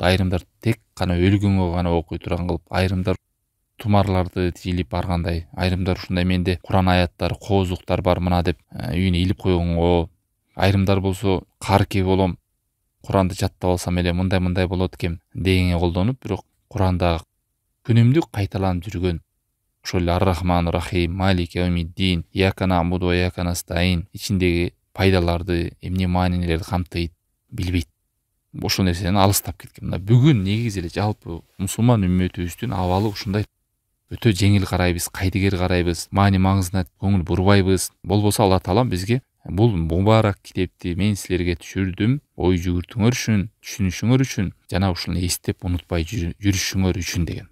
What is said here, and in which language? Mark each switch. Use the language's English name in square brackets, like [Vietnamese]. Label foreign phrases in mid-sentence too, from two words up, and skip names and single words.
[Kyrgyz] Айрымдар тек гана өлгөнгө гана окуй турган кылып, айрымдар тумарларды илип баргандай, айрымдар ушундай менде Куран аяттары, коозуктар бар мына деп үйүнө илип койгонго, айрымдар болсо кар кеп болом, Куранды жаттап алсам эле мындай болот экен дегенге колдонуп, бирок Куранда күнүмдүк кайталанып жүргөн ошол [Arabic] الرحمن رحيم مالك يوم الدين إياك نعبد وإياك نستعين [Kyrgyz] ичиндеги пайдаларды, эмне маанилерди камтыйт билбейт. Ошол нерседен алыстап кеткен. Мына бүгүн негизи эле жалпы мусулман үммөтүбүздүн абалы ушундай. Өтө жеңил карайбыз, кайдыгер карайбыз, маани маңызына көңүл бурбайбыз. Болбосо Алла Таалам бизге бул мубарак китепти мен силерге түшүрдүм, ой жүгүртүңөр үчүн, түшүнүшүңөр үчүн, жана ушуну эстеп унутпай жүрүшүңөр үчүн деген.